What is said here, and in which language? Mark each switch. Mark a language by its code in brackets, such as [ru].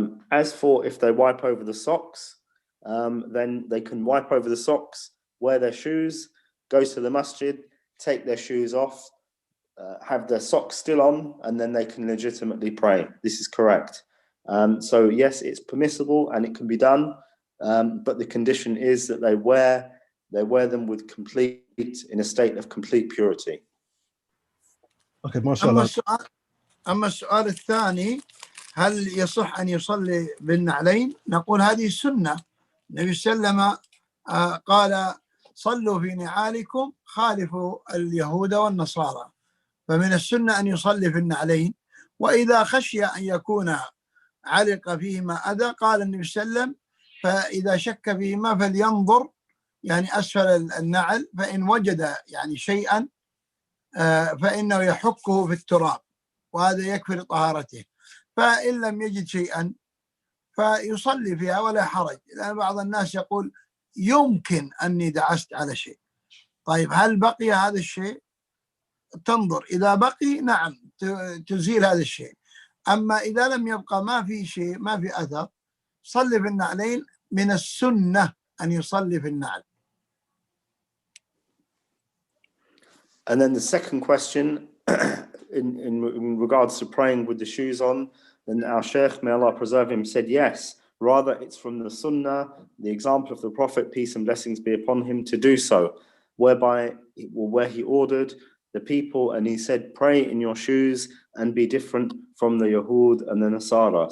[en] As for if they wipe over the socks, then they can wipe over the socks, wear their shoes, go to the masjid, take their shoes off, have their socks still on, and then they can legitimately pray. This is correct. So yes, it's permissible and it can be done, but the condition is that they wear them with in a state of complete purity. Okay, mashallah. [ar] أما السؤال الثاني، هل يصح أن يصلي بالنعلين؟ نقول هذه السنة. النبي صلى الله عليه وسلم قال صلوا في نعالكم خالفوا اليهود والنصارى، فمن السنة أن يصلي في النعلين. وإذا خشي أن يكون علق فيهما أذى قال النبي صلى الله عليه وسلم فإذا شك فيهما فلينظر يعني أسفل النعل، فإن وجد يعني شيئا فإنه يحكه في التراب وهذا يكفي لطهارته، فإن لم يجد شيئا فيصلي فيها ولا حرج. لأن بعض الناس يقول يمكن أني دعست على شيء. طيب هل بقي هذا الشيء؟ تنظر، إذا بقي نعم تزيل هذا الشيء. أما إذا لم يبقى ما في شيء، ما في أثر، صلي في النعلين. من السنة أن يصلي في النعل. [en] And then the second question in regards to praying with the shoes on, then our Sheikh, may Allah preserve him, said yes, Rather, it's from the Sunnah, the example of the Prophet, peace and blessings be upon him, to do so, where he ordered the people and he said, pray in your shoes and be different from the Yahud and the Nasara.